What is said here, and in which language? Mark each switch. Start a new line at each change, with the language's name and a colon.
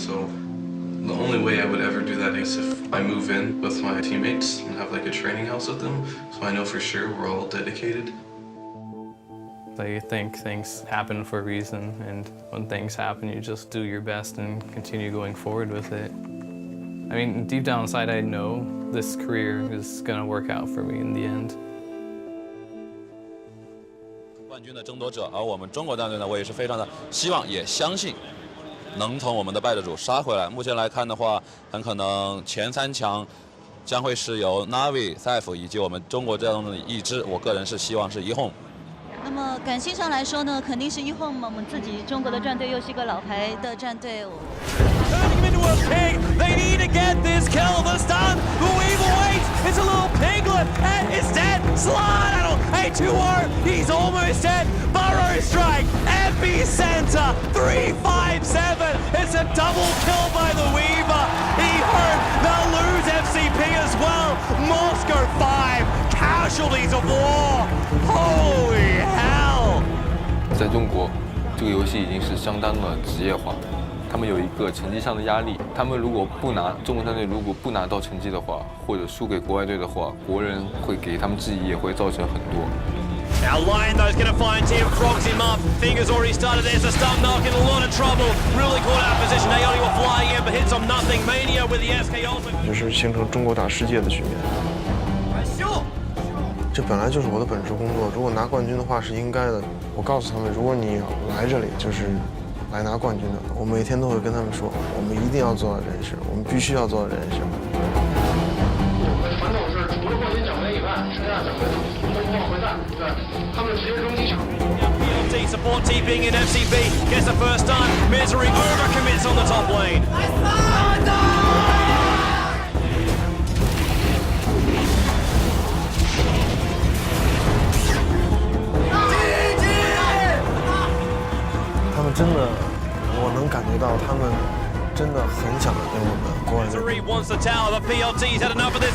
English: So the only way I would ever do that is if I move in with my teammates and have like a training house with them, so I know for sure we're all dedicated. I think things happen for a reason, and when things happen, you just do your best and continue going forward with it. I mean, deep down inside, I know this career is going to work out for me in the end.
Chinese: 冠军的争夺者，而我们中国战队呢，我也是非常的希望，也相信能从我们的败者组杀回来。目前来看的话，很可能前3强将会是由 Navi、Saif 以及我们中国战队的一支，我个人是希望是1Home。那么感性上来说呢，肯定是1Home嘛，我们自己中国的战队又是一个老牌的战队。
English: Turning him into a pig. They need to get this kill. The stun. The Weaver waits. It's a little piglet and it's dead. Slide a 2-0. He's almost dead. Burrow strike. Epicenter. 357. It's a double kill by the Weaver. He hurt. They'll lose FCP as well. Moscow 5. Casualties of war. Holy hell.
Chinese: 在中国，这个游戏已经是相当的职业化。他们有一个成绩上的压力，他们如果不拿中国战队如果不拿到成绩的话，或者输给国外队的话，国人会给他们质疑，也会造成很多。
English: Now Lion though is going to find Tim, frogs him up. Fingers already started. There's a stun knock in a lot of trouble. Really caught out of position. Aoni will fly in, but hits on nothing. Mania with the SK ultimate.
Chinese: 就是形成中国打世界的局面。这本来就是我的本职工作，如果拿冠军的话是应该的。我告诉他们，如果你来这里就是来拿冠军的，我每天都会跟他们说，我们一定要做到这件事，我们必须要做到这件事。我们传统是除了冠军奖杯以外，剩下奖杯都不往回带，对，他们直接扔机场。
English: PLT support TPing in FCB gets the first stun. Misery overcommits on the top lane.
Chinese: 他们真的，我能感觉到他们真的很想跟我们国外队。
English: Misery wants the tower, but PLT's had enough of this.